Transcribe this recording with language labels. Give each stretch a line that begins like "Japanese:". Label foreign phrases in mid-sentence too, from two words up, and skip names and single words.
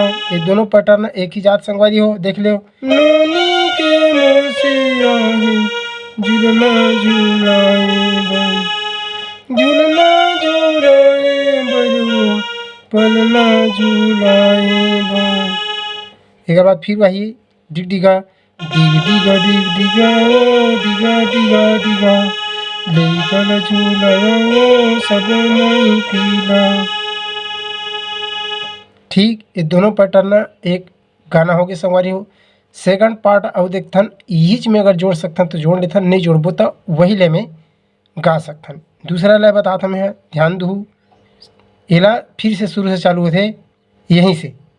Chhattisgarhi: ये दोनों पैटर्न एक ही जात संगवारी हो, देख लो। ननी के मौसिया है झुलना झुलाए झुलना झुलाए पलना झुलाए। एक बाद फिर वही डिग डिगा डिगा ओ डिगा डिगा डिगा लइका ला झुलावा वो सबो माई पीला। ठीक ये दोनों पैटर्न एक गाना हो गया संगवारी हो।
English: second part
Chhattisgarhi: अब देखथन यही में अगर जोड़ सकथन तो जोड़ लेथन, नहीं जोड़बो तो वही ले में गा सकथन। दूसरा लय बताता मैं ध्यान दू एला फिर से शुरू से चालू होते यहीं से।